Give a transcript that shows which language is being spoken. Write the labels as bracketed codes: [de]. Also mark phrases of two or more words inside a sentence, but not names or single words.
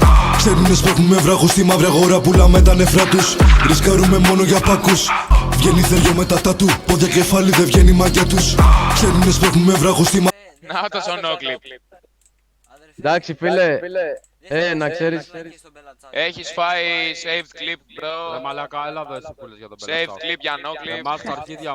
[el] Ξέρουνε σπρώχνουμε βράχους στη μαύρη αγορά, πουλάμε τα νεφρά τους. Ρισκάρουμε μόνο για πάκους. Βγαίνει θεριό με τα τατού, πόδια κεφάλι δεν βγαίνει η μάγκια τους. Ξέρουνε σπρώχνουμε βράχους στη μαύρη. Να το σονόκλιπ. Εντάξει φίλε, να ξέρεις. Έχεις φάει [en] saved clip bro. [el] Μαλάκα, έλα δες που λες για τον [en] Saved clip για no clip. [el] Εμάς τα αρχίδια